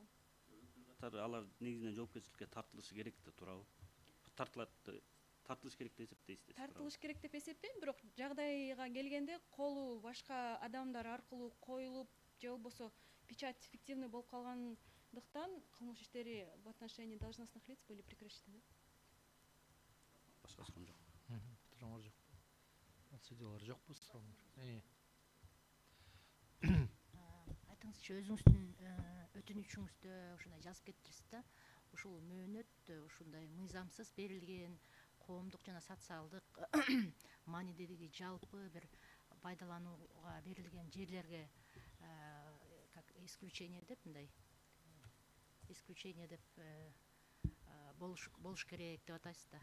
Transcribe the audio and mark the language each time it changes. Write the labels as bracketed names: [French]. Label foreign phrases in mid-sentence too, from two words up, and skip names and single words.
[Kyrgyz] Алар негизинен жоопкерчиликке тартылышы керек да, туурабы? Тартылыш керек деп эсептейсиз? Тартылыш керек деп эсептейм, бирок жагдайга келгенде колу башка адамдар аркылуу коюлуп же болбосо печать фиктивный болуп калгандыктан кылмыш иштери [Russian] в отношении должностных лиц были прекращены. [Kyrgyz] Башка суроо жок. Сурооңор жокпу? Судьялар жокпу сурооңор? Айтыңызчы, өзүңүздүн өтүнүчүңүздө ушундай жазып кеттириз да, ушул мөөнөт ушундай мыйзамсыз берилген коомдук жана социалдык маанидеги жалпы бир пайдаланууга берилген жерлерге [Russian] как исключение [Kyrgyz] деп мындай исключение деп болуш керек деп атасыз да.